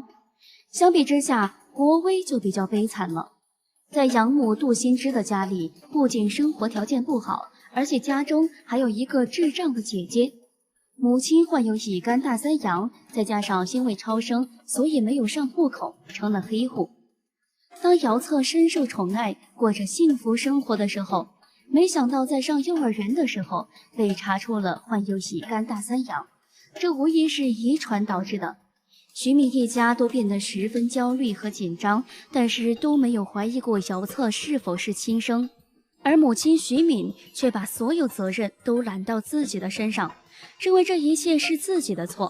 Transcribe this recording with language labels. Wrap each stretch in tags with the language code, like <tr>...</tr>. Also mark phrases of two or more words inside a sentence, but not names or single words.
<zh>相比之下，郭威就比较悲慘了。在养母杜新之的家裡，不仅生活条件不好，而且家中還有一個智障的姐姐。母親患有乙肝大三陽，再加上因为超生，所以沒有上戶口，成了黑戶。當姚策深受寵愛，過着幸福生活的時候，沒想到在上幼兒園的時候被查出了患有乙肝大三陽，這無疑是遺傳導致的。徐敏一家都變得十分焦慮和緊張，但是都沒有懷疑過姚策是否是親生，而母親徐敏卻把所有責任都攬到自己的身上，認為這一切是自己的錯。</zh>